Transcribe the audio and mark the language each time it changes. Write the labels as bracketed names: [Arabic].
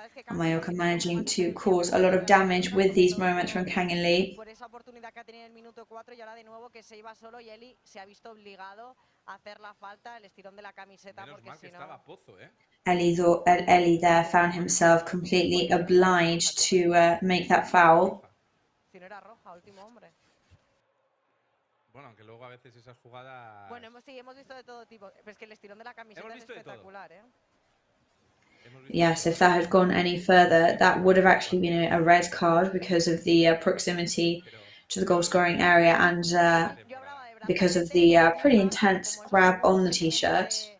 [English] Mallorca managing to cause a lot of damage with these moments from Canale. [Spanish] Por esa oportunidad que ha tenido en el minuto 4 y ahora de nuevo que se iba solo y Eli se ha visto obligado a hacer la falta, el estirón de la camiseta porque si no... [English] Eli there found himself completely obliged to make that foul. [Spanish] Si no era roja, último hombre. Bueno, aunque luego a veces esas jugadas... Bueno, sí, hemos visto de todo tipo. Pero es que el estirón de la camiseta es espectacular, [English] Yes, if that had gone any further, that would have actually been a red card because of the proximity to the goal-scoring area and because of the pretty intense grab on the t-shirt.